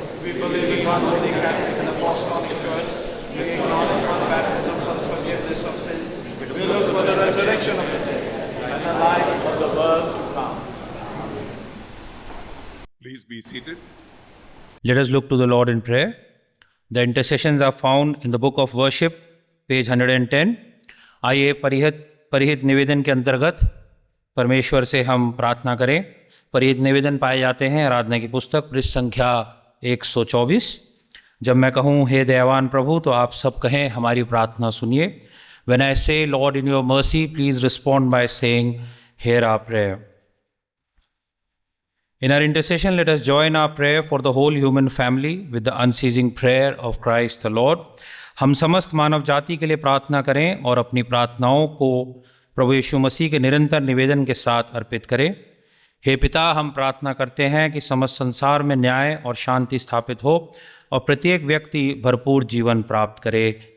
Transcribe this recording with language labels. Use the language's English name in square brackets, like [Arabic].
[English] We believe in one holy Catholic and Apostolic Church. We acknowledge one baptism for the forgiveness of sins. We look for the resurrection of the dead and the life of the world to come. Please be seated. Let us look to the Lord in prayer. The intercessions are found in the book of worship, page 110. [Hindi] आइए परिहित निवेदन के अंतर्गत परमेश्वर से हम प्रार्थना करें। परिहित निवेदन पाए जाते हैं आराधना की पुस्तक पृष्ठ संख्या 124। जब मैं कहूँ हे दयावान प्रभु तो आप सब कहें हमारी प्रार्थना सुनिए। [English] When I say Lord in your mercy, please respond by saying hear our prayer. In our intercession, let us join our prayer for the whole human family with the unceasing prayer of Christ the Lord. [Hindi] हम समस्त मानव जाति के लिए प्रार्थना करें और अपनी प्रार्थनाओं को प्रभु यीशु मसीह के निरंतर निवेदन के साथ अर्पित करें। हे पिता, हम प्रार्थना करते हैं कि समस्त संसार में न्याय और शांति स्थापित हो और प्रत्येक व्यक्ति भरपूर जीवन प्राप्त करे।